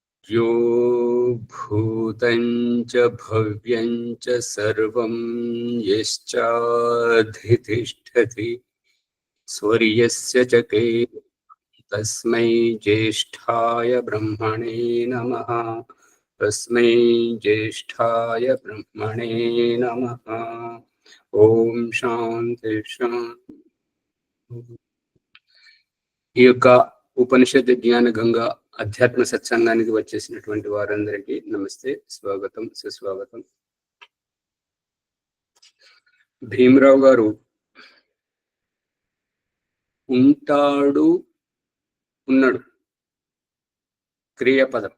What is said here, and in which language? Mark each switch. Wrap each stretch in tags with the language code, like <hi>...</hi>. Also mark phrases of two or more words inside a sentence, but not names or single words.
<sa>यो भूतं च भव्यं च सर्वं यश्चाधितिष्ठति स्वर्यस्य च तस्मै ज्येष्ठाय ब्रह्मणे नमः। तस्मै ज्येष्ठाय ब्रह्मणे नमः। ओम शांति शांति।</sa> <te>ఈ యొక్క ఉపనిషత్ జ్ఞాన గంగా అధ్యాత్మ సత్సంగానికి వచ్చేసినటువంటి వారందరికీ నమస్తే, స్వాగతం, సుస్వాగతం. భీమరావు గారు ఉంటాడు, ఉన్నాడు, క్రియాపదం.</te>